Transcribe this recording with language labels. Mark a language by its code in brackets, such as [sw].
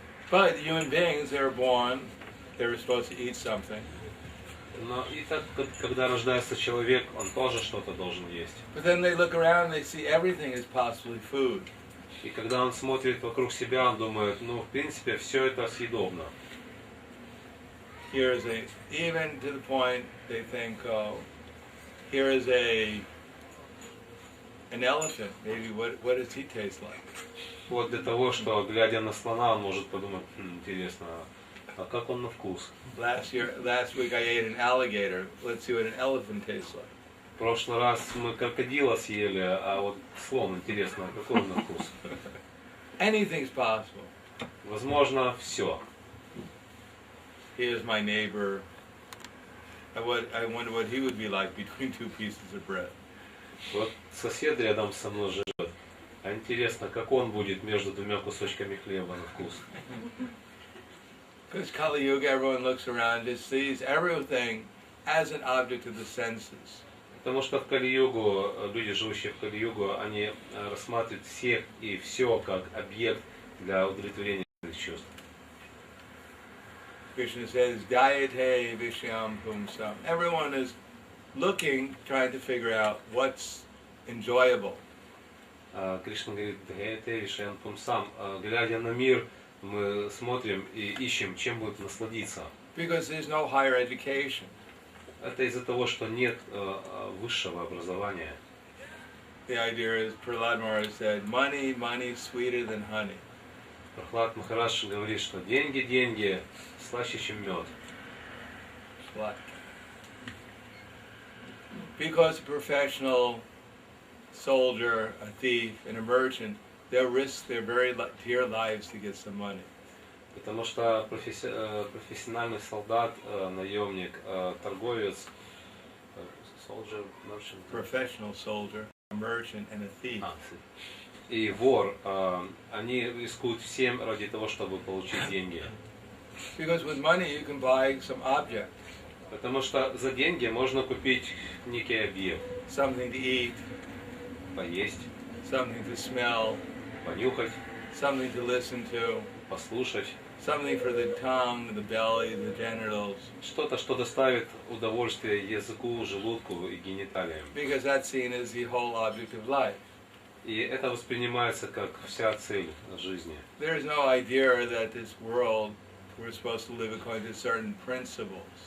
[en] But human beings, they're born, they're supposed to eat something. [ru] Но и так, когда рождается человек, он тоже что-то должен есть. [en] But then they look around and they see everything is possibly food. [ru] И когда он смотрит вокруг себя, он думает, ну, в принципе, все это съедобно. [en] Here is even to the point they think, oh, here is an elephant. Maybe what does he taste like? [ru] Вот для того, что, глядя на слона, он может подумать, интересно, а как он на вкус? [en] Last week I ate an alligator. Let's see what an elephant tastes like. [ru] В прошлый раз мы крокодила съели, а вот слон, интересно, какой он на вкус? [en] Anything's possible. [ru] Возможно, все. [en] He is my neighbor. I wonder what he would be like between two pieces of bread. [ru] Вот сосед рядом со мной живет. А интересно, как он будет между двумя кусочками хлеба на вкус? [en] Because Kali Yuga, everyone looks around and sees everything as an object of the senses. [ru] Потому что в Кали-югу, люди, живущие в Кали-югу, они рассматривают всех и все как объект для удовлетворения своих чувств. [en] Krishna says, Dayate Vishyam Pumsam. Everyone is looking, trying to figure out what's enjoyable. [ru] Кришна говорит, Даяте Вишьям Пумсам. Глядя на мир, мы смотрим и ищем, чем будет насладиться. [en] Because there's no higher education. [ru] Это из-за того, что нет высшего образования. [en] The idea is, Prahlad Maharaj said, money sweeter than honey. [ru] Прахлад Махарадж говорит, что деньги слаще, чем мед. [en] Because a professional soldier, a thief, and a merchant, they'll risk their very dear lives to get some money. [ru] Потому что профессиональный солдат, наемник, торговец, [en] soldier, merchant, professional soldier, a merchant, and a thief. [ru] И вор, они рискуют всем ради того, чтобы получить деньги. [en] Because with money you can buy some object. [ru] Потому что за деньги можно купить некий объект. [en] Something to eat. [ru] Поесть. [en] Something to smell. [ru] Понюхать. [en] Something to listen to. [ru] Послушать. [en] Something for the tongue, the belly, the genitals. [ru] Что-то, что доставит удовольствие языку, желудку и гениталиям. [en] Because that's seen as the whole object of life. [ru] И это воспринимается как вся цель жизни. [en] There is no idea that this world we're supposed to live according to certain principles.